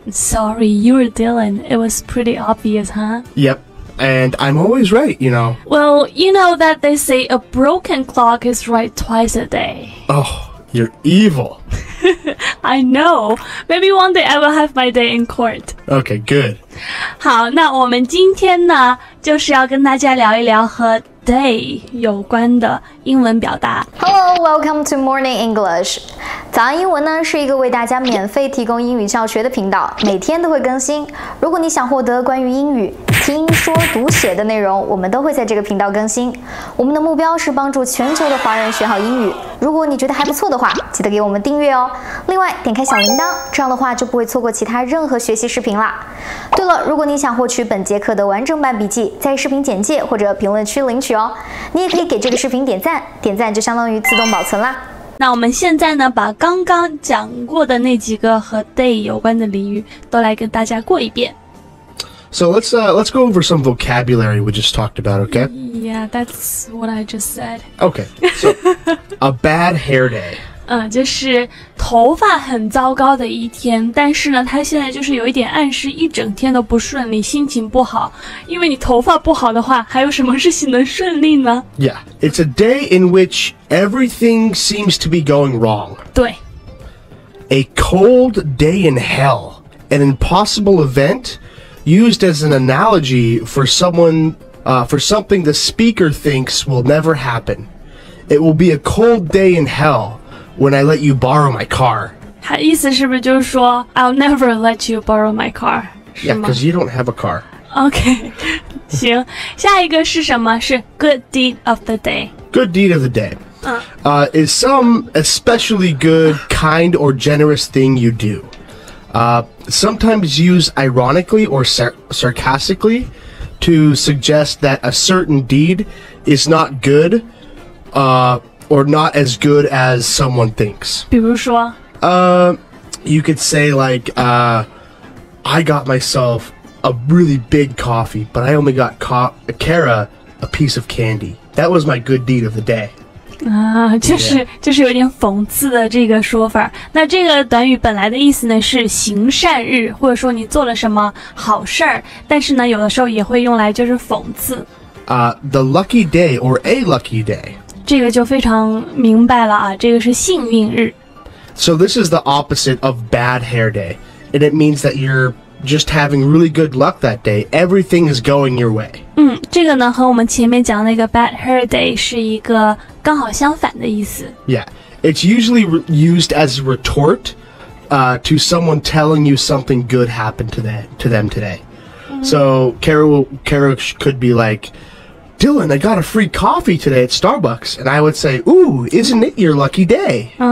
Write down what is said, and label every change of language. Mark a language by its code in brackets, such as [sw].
[en] Sorry, you were Dylan. It was pretty obvious, huh? Yep. And I'm always right, you know. Well, you know that they say a broken clock is right twice a day. Oh, you're evil. I know. Maybe one day I will have my day in court. Okay, good. [zh] 好，那我们今天呢，就是要跟大家聊一聊和 day 有关的英文表达。 [en] Hello, welcome to Morning English. [zh] 早安英文呢是一个为大家免费提供英语教学的频道，每天都会更新。如果你想获得关于英语听说读写的内容，我们都会在这个频道更新。我们的目标是帮助全球的华人学好英语。如果你觉得还不错的话，记得给我们订阅哦。另外，点开小铃铛，这样的话就不会错过其他任何学习视频啦。对了，如果你想获取本节课的完整版笔记，在视频简介或者评论区领取哦。你也可以给这个视频点赞，点赞就相当于自动保存啦。那我们现在呢，把刚刚讲过的那几个和 day 有关的俚语都来跟大家过一遍。 [en] So let's go over some vocabulary we just talked about, okay? Yeah, that's what I just said. Okay. So a bad hair day. [zh] 就是头发很糟糕的一天，但是呢，它现在就是有一点暗示一整天都不顺利，心情不好。因为你头发不好的话，还有什么事情能顺利呢？ [en] Yeah, it's a day in which everything seems to be going wrong. [zh] 对。 [en] A cold day in hell, an impossible event used as an analogy for something the speaker thinks will never happen. It will be a cold day in hell.When I let you borrow my car. [zh] 它意思是不是就是说 [en] I'll never let you borrow my car? Yeah, because you don't have a car. Okay, [zh] 行，下一个是什么？是 [en] good deed of the day. Good deed of the day. Is some especially good, kind, or generous thing you do. Sometimes used ironically or sarcastically to suggest that a certain deed is not good, or not as good as someone thinks. [zh] 比如说 [en] you could say like, I got myself a really big coffee, but I only got Kara a piece of candy. That was my good deed of the day. [zh] 就是有点讽刺的这个说法。那这个短语本来的意思呢是行善日，或者说你做了什么好事儿，但是呢有的时候也会用来就是讽刺。 [en] The lucky day or a lucky day. [zh] 这个就非常明白了啊，这个是幸运日。 [en] So this is the opposite of bad hair day, and it means that you're just having really good luck that day. Everything is going your way. [zh] 这个呢和我们前面讲的那个 [en] bad hair day [zh] 是一个刚好相反的意思。 [en] Yeah, it's usually used as a retort to someone telling you something good happened to them today. So Kara could be like,Dylan, I got a free coffee today at Starbucks. And I would say, ooh, isn't it your lucky day?